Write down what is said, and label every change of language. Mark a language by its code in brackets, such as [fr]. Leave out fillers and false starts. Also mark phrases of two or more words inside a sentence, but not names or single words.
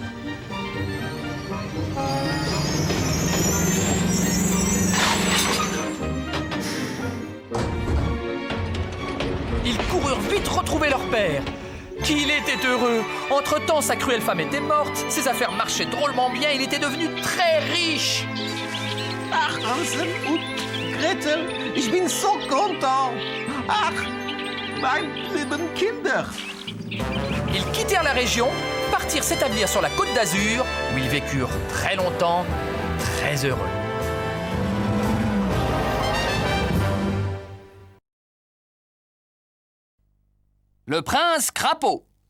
[fr] Ils coururent vite retrouver leur père. Qu'il était heureux! Entre-temps, sa cruelle femme était morte, ses affaires marchaient drôlement bien, il était devenu très riche. [de] Ach, Hansel und Gretel, ich bin so content. Ach, mein lieben Kinder. [fr] Ils quittèrent la région, partirent s'établir sur la Côte d'Azur, où ils vécurent très longtemps, très heureux. Le prince Crapaud.